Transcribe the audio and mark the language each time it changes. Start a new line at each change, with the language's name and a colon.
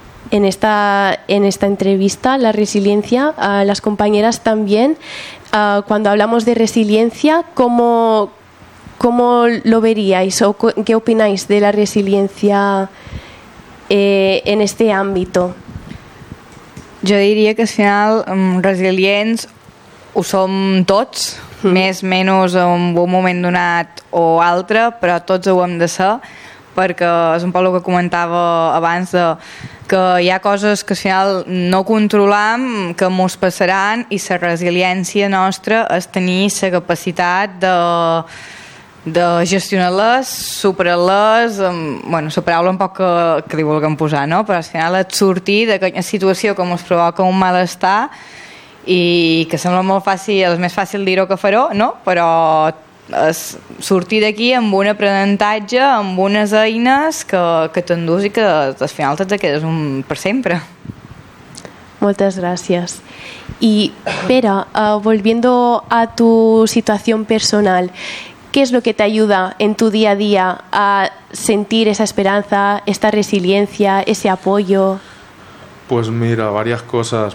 Spanish: En esta entrevista, la resiliencia, las compañeras también, cuando hablamos de resiliencia, ¿cómo lo veríais o qué opináis de la resiliencia en este ámbito?
Catalan: Jo diria que al final resilients ho som tots, més o menys en un moment donat o altre, però tots ho hem de ser, perquè és un poc el que comentava abans de que hi ha coses que al final no controlam, que ens passaran i la resiliència nostra és tenir la capacitat de gestionar-les, superar-les, bueno, superar-ho un poc que li vulguem posar, no? Però al final et sortir d'aquella situació que ens provoca un malestar i que sembla molt fàcil, és més fàcil dir-ho que fer-ho, no? Però és sortir d'aquí amb un aprenentatge, amb unes eines que t'endús i que al final te quedes un per sempre. Moltes gràcies.
Spanish: I Pera, volviendo a tu situació personal, ¿qué es lo que te ayuda en tu día a día a sentir esa esperanza, esta resiliencia, ese apoyo? Pues mira, varias cosas.